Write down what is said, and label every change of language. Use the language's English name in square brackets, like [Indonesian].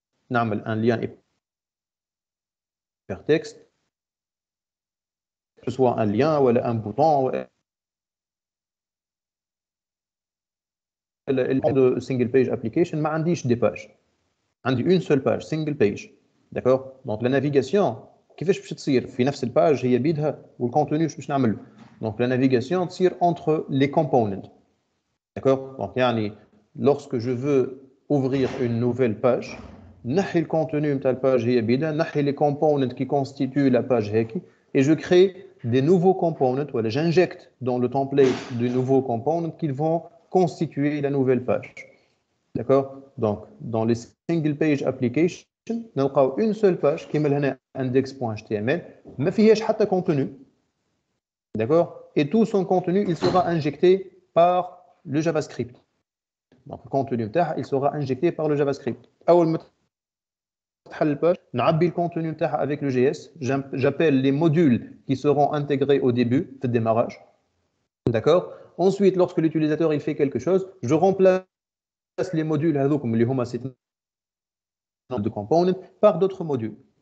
[Arabic] نعمل [French] un lien hypertexte que ce soit un lien [Arabic] ولا [French] un bouton. Le single page application [Arabic] ما عنديش [French] des pages. [Arabic] عندي [French] une seule page single page. D'accord? Donc la navigation [Arabic] كيفاش باش تصير في نفس الباج هي بيدها والكونتوني باش نعمل. [French] Donc la navigation [Arabic] تصير [French] entre les components. D'accord? Donc [Arabic] يعني [French] lorsque je veux ouvrir une nouvelle page نحي le contenu [Arabic] نتاع الباج هي بيدها نحي [French] les components qui constituent la page [Arabic] هيك [French] et je crée des nouveaux components [Arabic] ولا [French] j'injecte dans le template de nouveaux components qui vont constituer la nouvelle page. D'accord? Donc dans les single page applications [Arabic] نلقاو [French] une seule page [Arabic] كيما هنا [French] index.html [Arabic] ما فيهاش حتى [French] contenu. D'accord? Et tout son contenu il sera injecté par le JavaScript. Donc le contenu [Arabic] نتاعها [French] il sera injecté par le JavaScript. [Arabic] أول ما تحل الباج نعبي [French] le contenu [Arabic] نتاعها [French] avec le JS. J'appelle les modules qui seront intégrés au début [Arabic] في الديمارage. [French] D'accord? Ensuite, lorsque l'utilisateur il fait quelque chose, je remplace les modules [Arabic] هذوكم اللي هما [French] de component par d'autres modules.